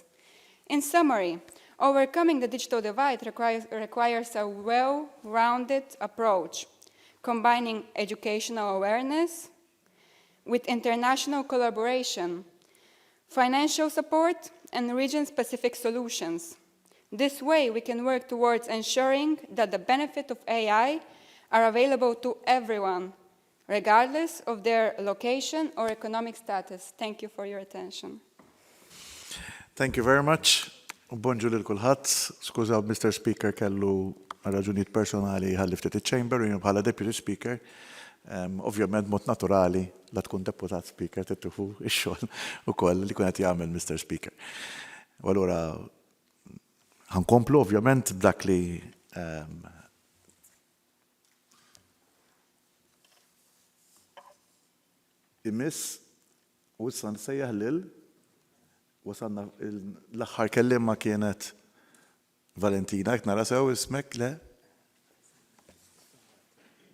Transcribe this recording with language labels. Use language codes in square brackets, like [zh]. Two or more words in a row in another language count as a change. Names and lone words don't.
[en] In summary, overcoming the digital divide requires a well-rounded approach, combining educational awareness with international collaboration, financial support, and region-specific solutions. This way, we can work towards ensuring that the benefits of AI are available to everyone, regardless of their location or economic status. Thank you for your attention. Thank you very much. [mt] Bonġu lil kulħadd. Skużaw, Mr. Speaker kellu raġunijiet personali ħalli ftit iċ-chamber u bħala [en] Deputy Speaker. [mt] Ovvjament mod naturali la tkun deputat speaker tittufu ix-xogħol ukoll li kun qed jagħmel Mr. Speaker. U allura ħankomplu ovvjament b'dak li imiss u issa nsejjaħ lil wasalna l-aħħar kelliema kienet Valentina, jekk nara sew ismek le?